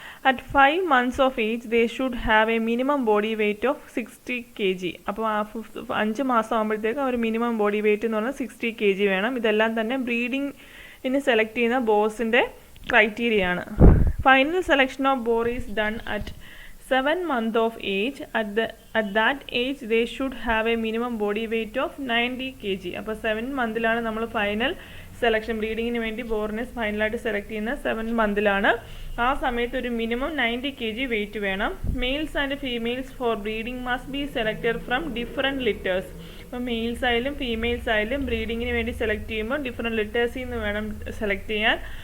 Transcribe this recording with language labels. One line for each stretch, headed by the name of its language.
English: At 5 months of age they should have a minimum body weight of 60 kg.
Malayalam: അപ്പോൾ 5 മാസം ആകുമ്പോഴത്തേക്ക് ഒരു minimum body weight എന്ന് പറഞ്ഞാൽ 60 kg വേണം. ഇതെല്ലാം തന്നെ ബ്രീഡിങ്ങിന് സെലക്ട് ചെയ്യുന്ന ബോസിൻ്റെ ക്രൈറ്റീരിയ ആണ്.
English: Final selection of boar is done at 7 months of age. At that age they should have a minimum body weight of 90 kg.
Malayalam: അപ്പോൾ 7 monthലാണ് നമ്മൾ ഫൈനൽ സെലക്ഷൻ, ബ്രീഡിങ്ങിന് വേണ്ടി ബോറിനെ ഫൈനലായിട്ട് സെലക്ട് ചെയ്യുന്ന 7 monthലാണ്. ആ സമയത്ത് ഒരു മിനിമം 90 kg വെയിറ്റ് വേണം.
English: Males and females for breeding must be selected from different litters.
Malayalam: അപ്പോൾ മെയിൽസ് ആയാലും ഫീമെയിൽസ് ആയാലും ബ്രീഡിങ്ങിന് വേണ്ടി സെലക്ട് ചെയ്യുമ്പോൾ ഡിഫറെൻറ്റ് ലിറ്റേഴ്സിൽ നിന്ന് വേണം സെലക്ട് ചെയ്യാൻ.